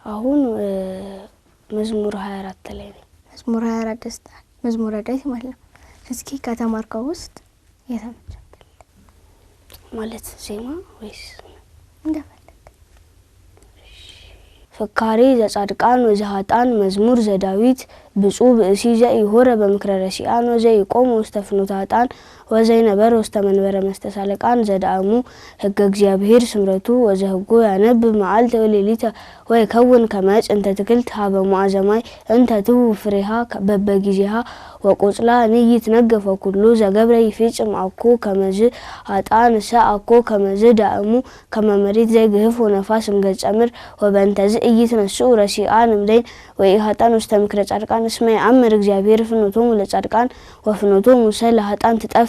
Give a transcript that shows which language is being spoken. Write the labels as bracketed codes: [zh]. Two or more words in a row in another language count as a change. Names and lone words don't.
[am] አሁን መዝሙር 24 ላይ ነኝ። መዝሙር 24 ደስታ መዝሙረ ዳዊት ማለት ነው። እስኪ ከተማርከው ውስጥ የተመቸህ ማለት ዜማ ወይስ እንደፈለግ? [gez] ፍካሬ ዘጻድቃን ወዘኃጥአን መዝሙር ዘዳዊት ብፁዕ ብእሲ ዘኢሖረ በምክረ ረሲዓን ወዘኢቆመ ውስተ ፍኖተ ኃጥአን ወዘይነበረ ውስተ መንበረ መስተሳልቃን ዘዳእሙ ሕገ እግዚአብሔር ስምረቱ ወዘሕጉ ያነብብ መዓልተ ወሌሊተ ወይከውን ከመ ዕፅ እንተ ትክልት ሀበ ሙዓዘ ማይ እንተ ትሁብ ፍሬሃ በበጊዜሃ ወቆጽላ ንይትነገፈ ኩሉ ዘገብረ ይፌጽም አኮ ከመዝ ኃጥአን አኮ ከመዝ ዳእሙ ከመ መሬት ዘይግህፍ ወነፋስ እምገጸ ምድር ወበእንተዝ ኢይትነስኡ ረሲዓን እምደይን ወኢኃጥአን ውስተ ምክረ ጻድቃን እስመ ይአምር እግዚአብሔር ፍኖቶሙ ለጻድቃን ወፍኖቶሙ ለኃጥአን ትጠፍ።